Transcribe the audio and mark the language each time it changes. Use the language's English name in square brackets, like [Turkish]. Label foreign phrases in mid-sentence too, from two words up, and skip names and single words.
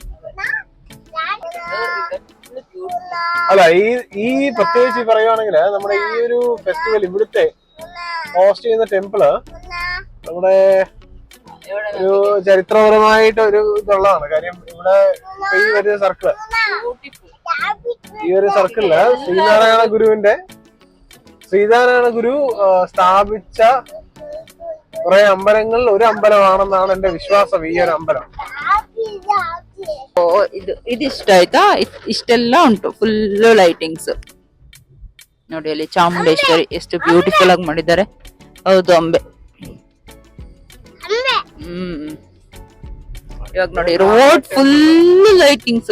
[Malayalam] അല്ല, ഈ പ്രത്യേകിച്ച് പറയുവാണെങ്കിൽ നമ്മുടെ ഈ ഒരു ഫെസ്റ്റിവൽ ഇവിടുത്തെ ഹോസ്റ്റ് ചെയ്യുന്ന ടെമ്പിള് നമ്മുടെ ഒരു ചരിത്രപരമായിട്ട് ഒരു ഇതുള്ളതാണ്. കാര്യം ഇവിടെ ഈ ഒരു സർക്കിള്, ഈ ഒരു സർക്കിളില് ശ്രീനാരായണ ഗുരു സ്ഥാപിച്ച കുറെ അമ്പലങ്ങളിൽ ഒരു അമ്പലമാണെന്നാണ് എന്റെ വിശ്വാസം ഈ ഒരു അമ്പലം. [Kannada] ಇದಿಷ್ಟ ಆಯ್ತಾ? ಇಷ್ಟೆಲ್ಲ ಉಂಟು, [English] full lightings [Kannada] ನೋಡಿ. ಅಲ್ಲಿ ಚಾಮುಂಡೇಶ್ವರಿ ಎಷ್ಟು ಬ್ಯೂಟಿಫುಲ್ ಆಗಿ ಮಾಡಿದ್ದಾರೆ. ಹೌದು, ಅಂಬೆ. ಇವಾಗ ನೋಡಿ, [English] road full lightings.